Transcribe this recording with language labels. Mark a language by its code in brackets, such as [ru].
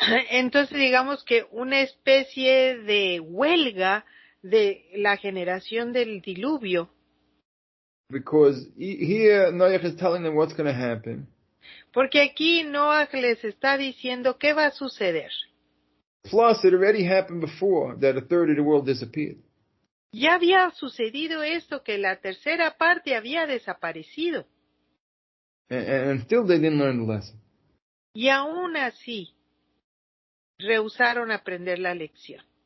[es] Entonces digamos que una especie de huelga de la generación del diluvio. [en] Because here Noach is telling them what's going to happen. [es] Porque aquí Noah les está diciendo qué va a suceder. [en] Plus, it already happened before that a third of the world disappeared. [es] Ya había sucedido esto, que la tercera parte había desaparecido. [en] And still they didn't learn the lesson. [es] Y aún así, rehusaron aprender la lección.